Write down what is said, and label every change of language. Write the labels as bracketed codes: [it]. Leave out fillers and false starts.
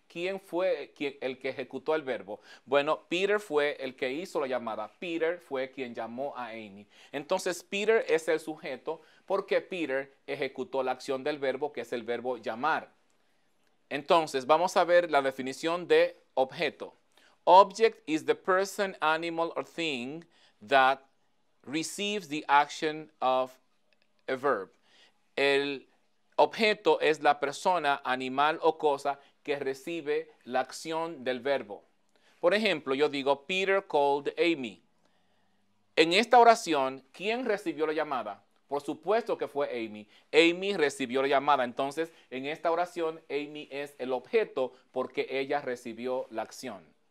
[es] ¿Quién fue el que ejecutó el verbo? Bueno, Peter fue el que hizo la llamada. Peter fue quien llamó a Amy. Entonces, Peter es el sujeto porque Peter ejecutó la acción del verbo, que es el verbo llamar. Entonces, vamos a ver la definición de objeto. [en] Object is the person, animal, or thing that receives the action of a verb. [es] El objeto es la persona, animal o cosa que recibe la acción del verbo. Por ejemplo, yo digo, [en] Peter called Amy. [es] En esta oración, ¿quién recibió la llamada? Por supuesto que fue Amy. Amy recibió la llamada. Entonces, en esta oración, Amy es el objeto porque ella recibió la acción.